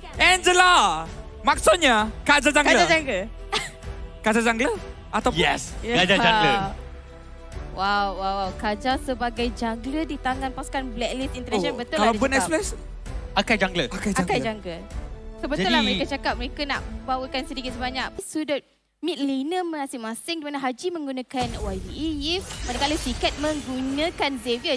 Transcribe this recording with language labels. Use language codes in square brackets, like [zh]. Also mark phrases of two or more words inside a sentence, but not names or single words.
[ms] Angela. Maksudnya Kaja Jungler. Kaja Jungler. Kaja Jungler? Atau Yes, Kaja Jungler. Wow. Kaja sebagai jungler di tangan pasukan Blacklist International, betul kalau lah dia Burn cakap. Express? Akai Jungler. Akai jungler. So, betul Jadi- lah mereka cakap mereka nak bawakan sedikit sebanyak sudut mid laner masing-masing di mana Haji menggunakan YBE, Yves, manakala Sikat menggunakan Xavier.